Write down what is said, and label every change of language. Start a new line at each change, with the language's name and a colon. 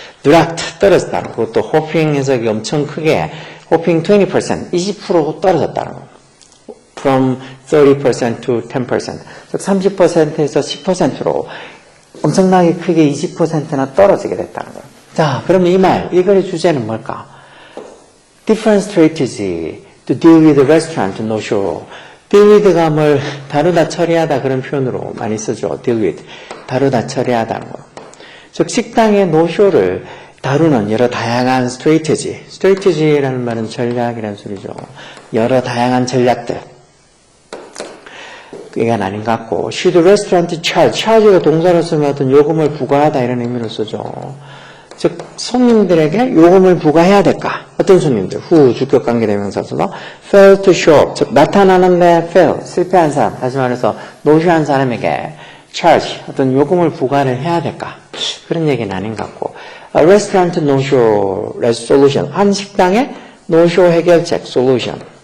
Korean: dropped 떨어졌다는 거. 그것도 hopping 해석이 엄청 크게 hopping 20% 떨어졌다는 거.
English: from 30% to 10%.
Korean: 즉 30%에서 10%로 엄청나게 크게 20%나 떨어지게 됐다는 거예요. 자, 그럼 이 말, 이 글의 주제는 뭘까?
English: Different strategy to deal with the restaurant no-show.
Korean: deal with가 뭘 다루다 처리하다 그런 표현으로 많이 쓰죠.
English: deal with.
Korean: 다루다 처리하다는 거. 즉 식당의 no-show를 다루는 여러 다양한 strategy. strategy라는 말은 전략이라는 소리죠. 여러 다양한 전략들. 이건 아닌 것 같고
English: should the restaurant charge.
Korean: charge가 동사로 쓰면 어떤 요금을 부과하다 이런 의미로 쓰죠. 즉 손님들에게 요금을 부과해야 될까? 어떤 손님들? 후 주격관계대명사로서
English: fail to show up.
Korean: 즉 나타나는데 fail, 실패한 사람. 다시 말해서 노쇼한 사람에게 charge, 어떤 요금을 부과를 해야 될까? 그런 얘기는 아닌 것 같고
English: A restaurant no-show solution.
Korean: 한 식당의 no-show 해결책 solution.